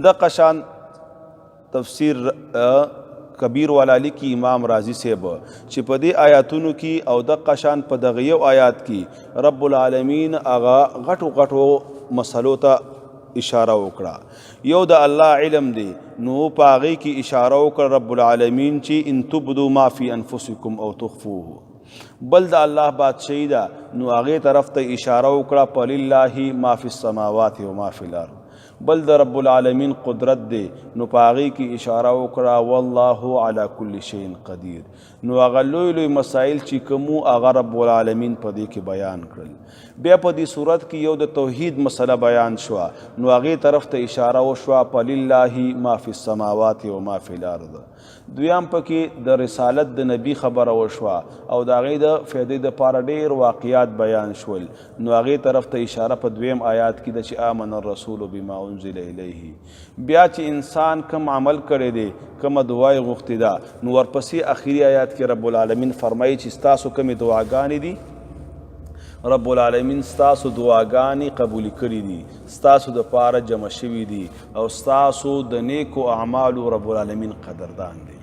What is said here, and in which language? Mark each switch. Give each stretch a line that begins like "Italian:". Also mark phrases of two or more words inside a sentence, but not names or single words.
Pashto: دغه شان تفسیر کبیر والا لیکي امام رازی صاحب چې په دې آیاتونو کې او دغه شان په دغه یو آیات کې رب العالمین هغه غټو غټو مسلو ته اشاره وکړه. یو د الله علم دی، نو په هغې کې اشاره وکړه رب العالمین چې
Arabic: ان تبدو ما فی انفسکم او تخفوه.
Pashto: بل د الله بادشاهي ده، نو هغې طرف ته اشاره وکړه
Arabic: فلله ما فی السماوات و ما فی الارض.
Pashto: بل د رب العالمین قدرت دی، نو په هغې کې اشاره وکړه
Arabic: والله علی کل شیء قدیر.
Pashto: نو هغه لوی لوی مسایل چې کوم هغه رب العالمین په دې کې بیان کړل. بیا په دې صورت کې یو د توحید مسله بیان شوه، نو هغې طرف ته اشاره وشوه
Arabic: فلله ما فی السماوات و ما فی الارض.
Pashto: دویم پکې د رسالت د نبی خبره وشوه او د هغې د فایدې دپاره ډېر واقعات بیان شول، نو هغې طرف ته اشاره په دویم آیات کې ده چې
Arabic: آمن الرسول بما انزل الیه.
Pashto: بیا چې انسان کم عمل کړی دی، کومه دعا یې غوښتې ده، نو ورپسې اخري آیات کې رب العالمین فرمایي چې ستاسو کومې دعاګانې دي، رب العالمین ستاسو دعاګانې قبول کړي دي، ستاسو دپاره جمع شوي دي او ستاسو د نیکو اعمالو رب العالمین قدردان دی.